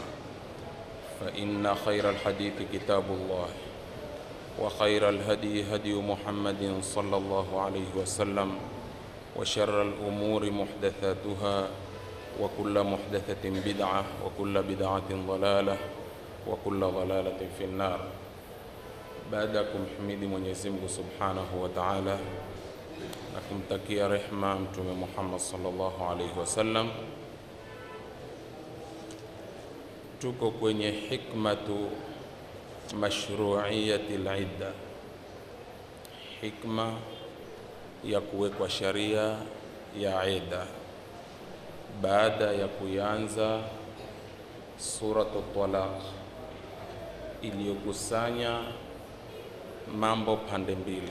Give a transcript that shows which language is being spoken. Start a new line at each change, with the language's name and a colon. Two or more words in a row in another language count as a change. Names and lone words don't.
Arabic: فإن خير الحديث كتاب الله، وخير الهدي هدي محمد صلى الله عليه وسلم، وشر الأمور محدثاتها، وكل محدثة بدعة، وكل بدعة ضلالة، وكل ضلالة في النار.
Swahili: Baada ya kumhimidi Mwenyezi Mungu
Arabic: سبحانه وتعالى
Swahili: na kumtakia rehma Mtume Muhammad
Arabic: صلى الله عليه وسلم,
Swahili: tuko kwenye
Arabic: حكمة مشروعية العدة,
Swahili: hikma ya kuwekwa sharia ya idda baada ya kuanza suratu Talaq iliyokusanya mambo pande mbili.